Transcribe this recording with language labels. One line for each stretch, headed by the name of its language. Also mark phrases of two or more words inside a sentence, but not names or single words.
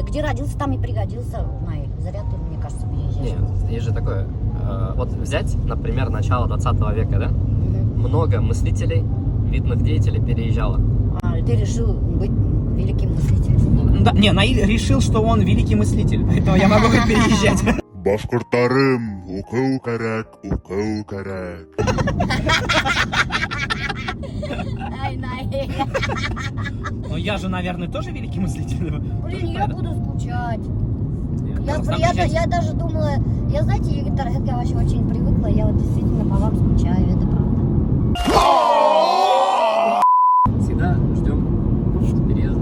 Russian: Где родился, там и пригодился, Наиль. Зря ты, мне кажется, переезжаешь. Не, есть же такое. Вот взять, например, начало 20 века, да? Много мыслителей, видных деятелей переезжало. А ты решил быть великим мыслителем. Да, не, Наиль решил, что он великий мыслитель, поэтому я могу переезжать.
Kazakh: Башкұрттарым, оқу керек.
Russian: Ай, Наиль. Ну я же, наверное, тоже великий мыслитель. Блин, я буду скучать. Казахстан Я приезжайте. даже думала, я, знаете, Египет, я вообще очень привыкла, я вот действительно по вам скучаю, это правда. Всегда ждем переезда.